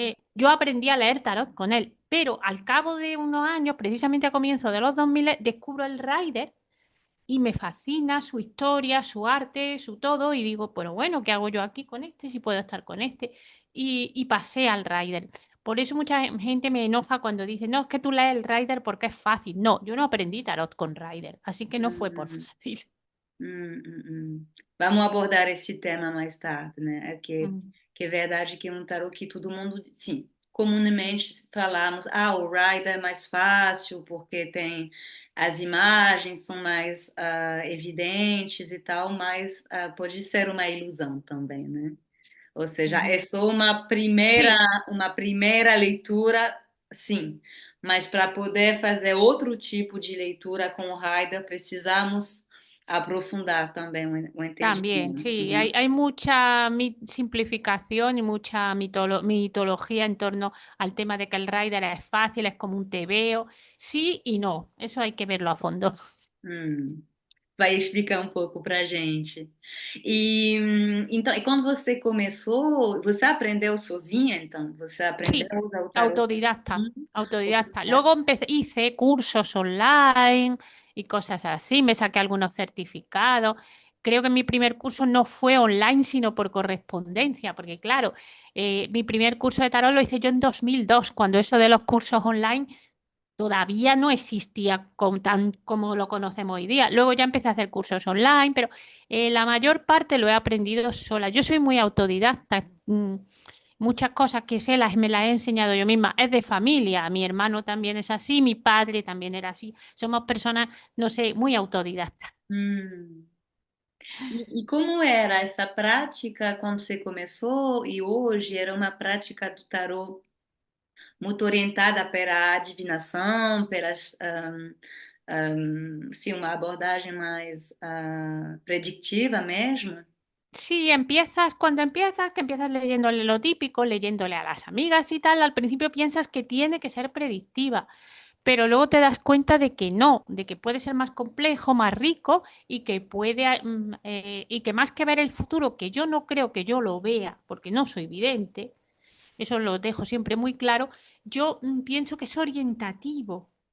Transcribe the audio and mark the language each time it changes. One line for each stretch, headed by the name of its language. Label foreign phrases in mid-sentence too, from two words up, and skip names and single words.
Spanish: yo aprendí a leer tarot con él, pero al cabo de unos años, precisamente a comienzos de los 2000, descubro el Rider y me fascina su historia, su arte, su todo, y digo, pero bueno, ¿qué hago yo aquí con este? Si puedo estar con este. Y pasé al Rider. Por eso mucha gente me enoja cuando dice, no, es que tú lees el Rider porque es fácil. No, yo no aprendí tarot con Rider, así que no fue por uhum, fácil.
Portuguese: Vamos abordar esse tema mais tarde, né? Mm. Que é verdade que é um tarô que todo mundo, sim, comumente falamos, o Rider é mais fácil porque tem as imagens são mais evidentes e tal, mas pode ser uma ilusão também, né? Ou seja, é Ujú. só
Spanish: Sí,
Portuguese: uma primeira leitura, sim, mas para poder fazer outro tipo de leitura com o Rider, precisamos aprofundar também o
Spanish: también,
Portuguese: entendimento,
Spanish: sí,
Portuguese: né?
Spanish: hay mucha simplificación y mucha mitología en torno al tema de que el Rider es fácil, es como un tebeo. Sí y no, eso hay que verlo a fondo. Hum.
Portuguese: Vai explicar um pouco para a gente. Então, e quando você começou, você aprendeu sozinha, então? Você aprendeu
Spanish: Sí,
Portuguese: a usar o tarot
Spanish: autodidacta,
Portuguese: sozinha?
Spanish: autodidacta. Luego hice cursos online y cosas así, me saqué algunos certificados. creo que mi primer curso no fue online, sino por correspondencia, porque claro, mi primer curso de tarot lo hice yo en 2002, cuando eso de los cursos online todavía no existía tan como lo conocemos hoy día. Luego ya empecé a hacer cursos online, pero la mayor parte lo he aprendido sola. Yo soy muy autodidacta. Muchas cosas que sé me las he enseñado yo misma. Es de familia. Mi hermano también es así, mi padre también era así. Somos personas, no sé, muy autodidactas. Hum.
Portuguese: E como era essa prática quando você começou e hoje era uma prática do tarô muito orientada pela adivinação, pelas, sim, uma abordagem mais predictiva mesmo?
Spanish: Sí, que empiezas leyéndole lo típico, leyéndole a las amigas y tal, al principio piensas que tiene que ser predictiva, pero luego te das cuenta de que no, de que puede ser más complejo, más rico y que y que más que ver el futuro, que yo no creo que yo lo vea, porque no soy vidente, eso lo dejo siempre muy claro, yo pienso que es orientativo.